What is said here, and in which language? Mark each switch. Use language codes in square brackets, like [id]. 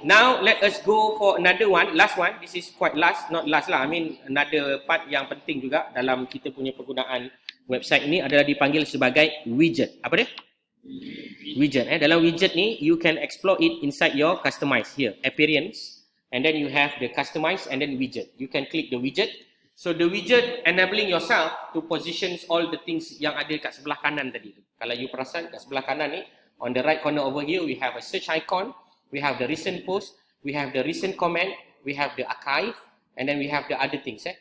[en] Now let us go for another one, last one. This is quite last, not last lah. I mean another part [ms] yang penting juga dalam kita punya penggunaan website ini adalah dipanggil sebagai widget. Apa dia? Widget. Dalam widget ni, [en] you can explore it inside your customize here, appearance, and then you have the customize and then widget. You can click the widget. So the widget enabling yourself to position all the things [ms] yang ada kat sebelah kanan tadi. Kalau you perasan kat sebelah kanan ni, [en] on the right corner over here, we have a search icon, we have the recent post, we have the recent comment, we have the archive, and then we have the other things.